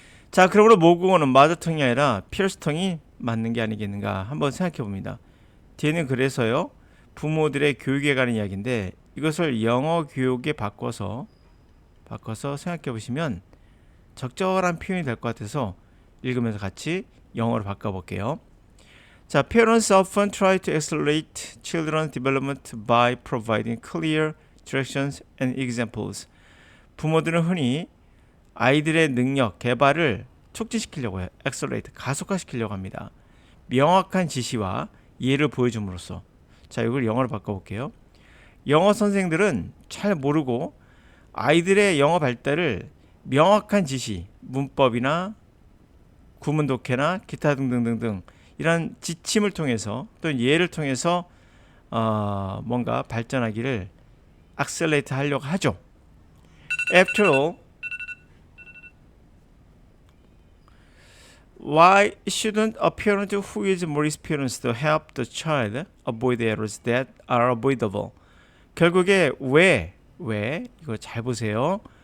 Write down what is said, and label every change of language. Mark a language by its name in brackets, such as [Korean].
[Korean] 자, 그러므로 모국어는 마더텅이 아니라 피어스텅이 맞는 게 아니겠는가 한번 생각해 봅니다. 뒤에는 그래서요, 부모들의 교육에 관한 이야기인데 이것을 영어 교육에 바꿔서 생각해 보시면 적절한 표현이 될 것 같아서 읽으면서 같이 영어로 바꿔볼게요. [English] 자, parents often try to accelerate children's development by providing clear directions and examples. [Korean] 부모들은 흔히 아이들의 능력, 개발을 촉진시키려고 해요. accelerate, 가속화시키려고 합니다. 명확한 지시와 예를 보여줌으로써 자, 이걸 영어로 바꿔볼게요. 영어 선생들은 잘 모르고 아이들의 영어 발달을 명확한 지시, 문법이나 구문 독해나 기타 등등등등 이런 지침을 통해서 또는 예를 통해서 뭔가 발전하기를 accelerate 하려고 하죠. [English] After all, why shouldn't a parent who is more experienced help the child avoid errors that are avoidable? [Korean] 결국에 왜 이거 잘 보세요.